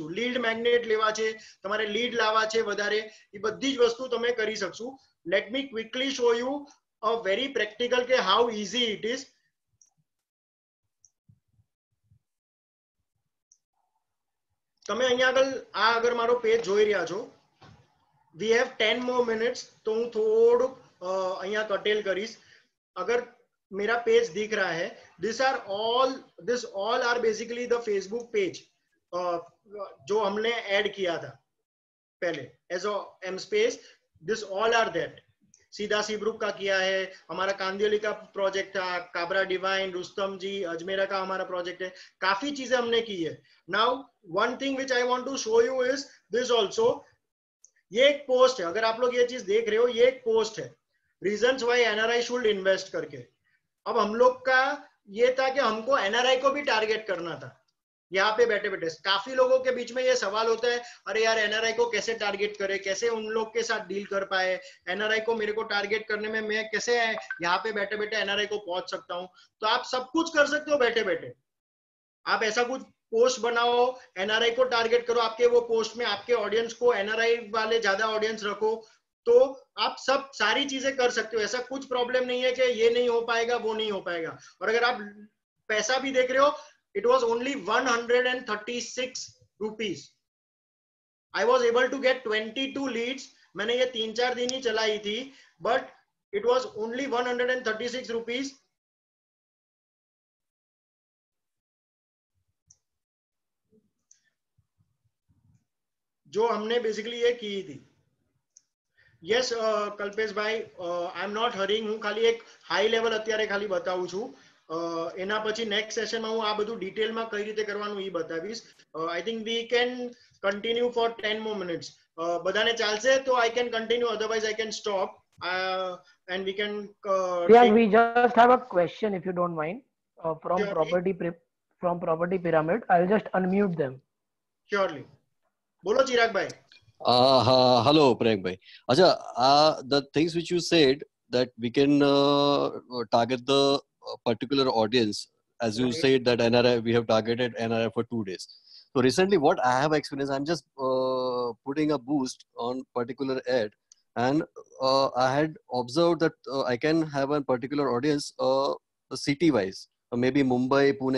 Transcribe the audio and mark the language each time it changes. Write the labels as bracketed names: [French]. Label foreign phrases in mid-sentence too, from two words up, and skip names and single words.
[English] lead magnet [Gujarati] લેવા છે, તમારે લીડ લાવવા છે વધારે, એ બધી જ વસ્તુ તમે કરી શકશો। [English] Let me quickly show you a very practical કે how easy it is। [Gujarati] તમે અહીંયા આગળ આ અગર મારો પેજ જોઈ રહ્યા છો, [English] we have 10 more minutes, [Gujarati] તો હું થોડુંક અહીંયા કટેલ કરીશ। [Hindi] અગર मेरा पेज दिख रहा है, [English] this all are basically the Facebook page [Hindi] जो हमने ऐड किया था पहले एज एम स्पेस, [English] this all are that. [Hindi] सीधा सीब्रुक का किया है, हमारा कांदिवली का प्रोजेक्ट था, काबरा डिवाइन, रुस्तम जी, अजमेरा का हमारा प्रोजेक्ट है, काफी चीजें हमने की है। [English] Now one thing which I want to show you is this also. [Hindi] ये एक पोस्ट है, अगर आप लोग ये चीज देख रहे हो, ये एक पोस्ट है, [English] reasons why NRI should invest [Hindi] करके। अब हम लोग का ये था कि हमको एनआरआई को भी टारगेट करना था। यहाँ पे बैठे बैठे काफी लोगों के बीच में ये सवाल होता है, अरे यार एनआरआई को कैसे टारगेट करे, कैसे उन लोग के साथ डील कर पाए, एनआरआई को मेरे को टारगेट करने में मैं कैसे यहाँ पे बैठे बैठे एनआरआई को पहुंच सकता हूँ। तो आप सब कुछ कर सकते हो बैठे बैठे। आप ऐसा कुछ पोस्ट बनाओ, एनआरआई को टारगेट करो, आपके वो पोस्ट में आपके ऑडियंस को एनआरआई वाले ज्यादा ऑडियंस रखो, तो आप सब सारी चीजें कर सकते हो। ऐसा कुछ प्रॉब्लम नहीं है कि ये नहीं हो पाएगा, वो नहीं हो पाएगा। और अगर आप पैसा भी देख रहे हो, [English] It was only 136 rupees. I was able to get 22 leads. [Hindi] मैंने ये 3-4 दिन ही चलाई थी, [English] but it was only 136 rupees. [Hindi] जो हमने बेसिकली ये की थी। [English] Yes Kalpesh bhai, I am not hearing, [Gujarati] હું ખાલી એક [English] high level [Gujarati] અત્યારે ખાલી બતાવું છું। એના પછી નેક્સ્ટ સેશનમાં હું આ બધું ડિટેલમાં કઈ રીતે કરવાનું એ બતાવીશ। [English] I think we can continue for 10 more minutes. [Gujarati] બધાને ચાલશે તો [English] I can continue, otherwise I can stop and we can Yeah, we just have a question if you don't mind from Surely. property pyramid. I'll just unmute them. Surely. [Gujarati] બોલો ચિરાગ ભાઈ। [English] Hello, Prank bhai. Acha, the things which you said that we can target the particular audience, as you Right. said that NRI, we have targeted NRI for 2 days. So recently, what I have experienced, I'm just putting a boost on particular ad, and I had observed that I can have a particular audience city-wise, maybe Mumbai, Pune.